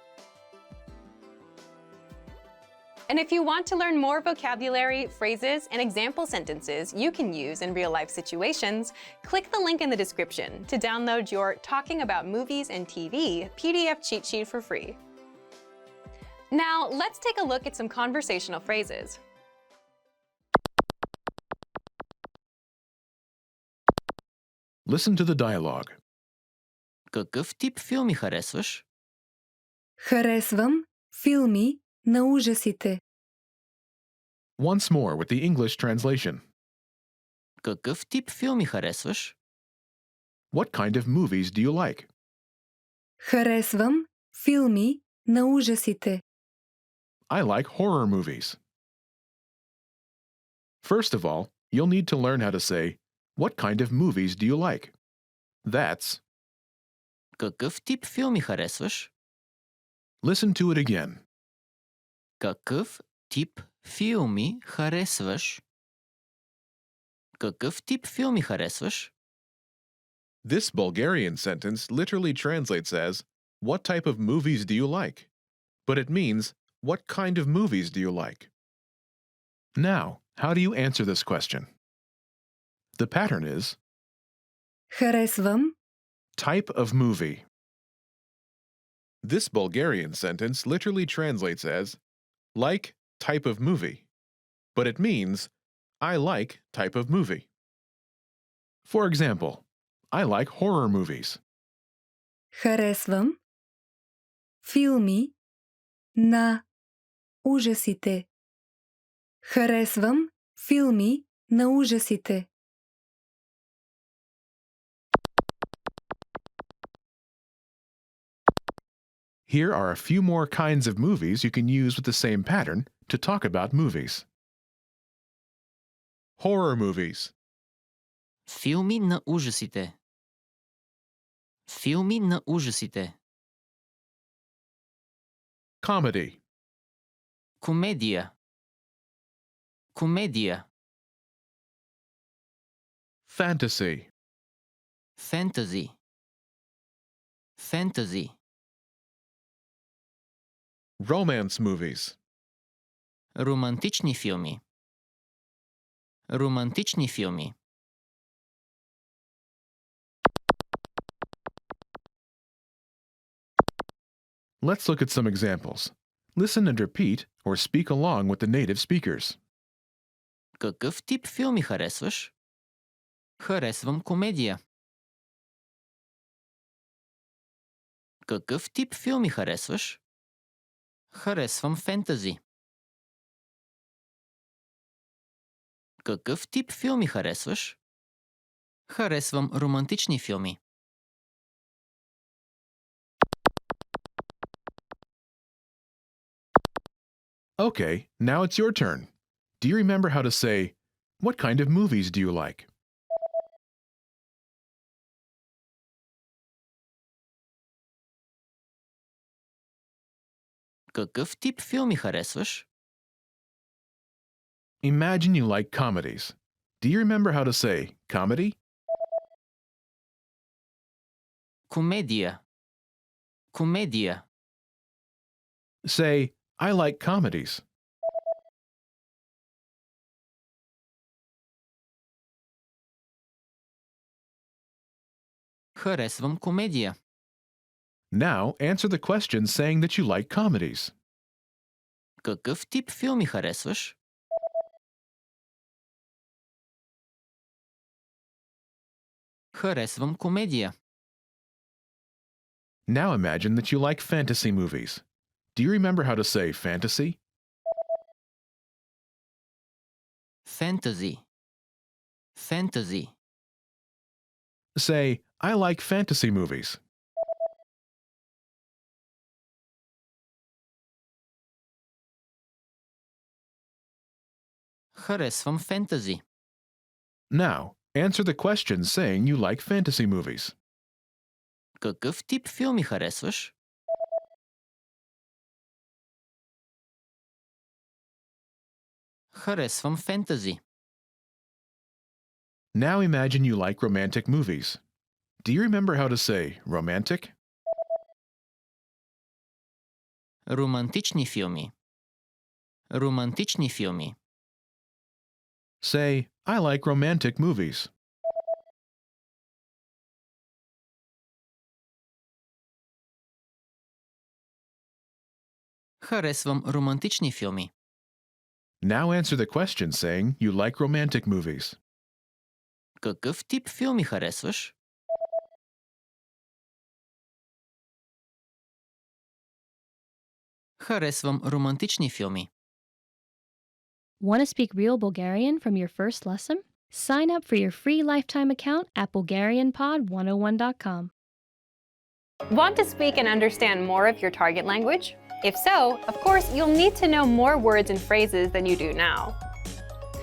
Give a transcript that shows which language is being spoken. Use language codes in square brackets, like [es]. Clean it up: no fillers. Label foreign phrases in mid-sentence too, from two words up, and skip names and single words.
[en] And if you want to learn more vocabulary, phrases, and example sentences you can use in real-life situations, click the link in the description to download your Talking About Movies and TV PDF cheat sheet for free. Now, let's take a look at some conversational phrases. Listen to the dialogue. [bg] Какъв тип филми харесваш? Харесвам филми на ужасите. [en] Once more with the English translation. [bg] Какъв тип филми харесваш? [en] What kind of movies do you like? [bg] Харесвам филми на ужасите. [en] I like horror movies. First of all, you'll need to learn how to say, What kind of movies do you like? That's. [bg] Какъв тип филми харесваш? [en] Listen to it again. [bg] Какъв тип филми харесваш? Какъв тип филми харесваш? [en] This Bulgarian sentence literally translates as, what type of movies do you like? But it means, what kind of movies do you like? Now, how do you answer this question? The pattern is [bg] Харесвам. [en] type of movie. This Bulgarian sentence literally translates as, like type of movie. But it means, I like type of movie. For example, I like horror movies. [bg] Харесвам. Филми на ужасите. Харесвам филми на ужасите. [en] Here are a few more kinds of movies you can use with the same pattern to talk about movies. Horror movies. [bg] Филми на ужасите. Филми на ужасите. [en] Comedy. [bg] Комедия. Комедия. [en] Fantasy. [bg] Фентази. Фентази. [en] Romance movies. [bg] Романтични филми. Романтични филми. [en] Let's look at some examples. Listen and repeat or speak along with the native speakers. [bg] Какъв тип филми харесваш? Харесвам комедия. Какъв тип филми харесваш? Харесвам фентази. Какъв тип филми харесваш? Харесвам романтични филми. [en] Okay, now it's your turn. Do you remember how to say, what kind of movies do you like? [bg] Какъв тип филми харесваш? [en] Imagine you like comedies. Do you remember how to say comedy? [bg] Комедия. Комедия. [en] Say, I like comedies. [bg] Харесвам комедия. [en] Now answer the question saying that you like comedies. [bg] Какъв тип филми харесваш? Харесвам комедия. [en] Now imagine that you like fantasy movies. Do you remember how to say fantasy? [bg] Фентази. Фентази. [en] Say, I like fantasy movies. [bg] Харесвам фентази. [en] Now, answer the question saying you like fantasy movies. [bg] Какъв тип филми харесваш? Харесвам фентази. [en] Now imagine you like romantic movies. Do you remember how to say romantic? [bg] Романтични филми. Романтични филми. [en] Say, I like romantic movies. [bg] Харесвам романтични филми. Now answer the question saying you like romantic movies. Какъв тип филми харесваш? Харесвам романтични филми. [en] Want to speak real Bulgarian from your first lesson? Sign up for your free lifetime account at BulgarianPod101.com. Want to speak and understand more of your target language? If so, of course, you'll need to know more words and phrases than you do now.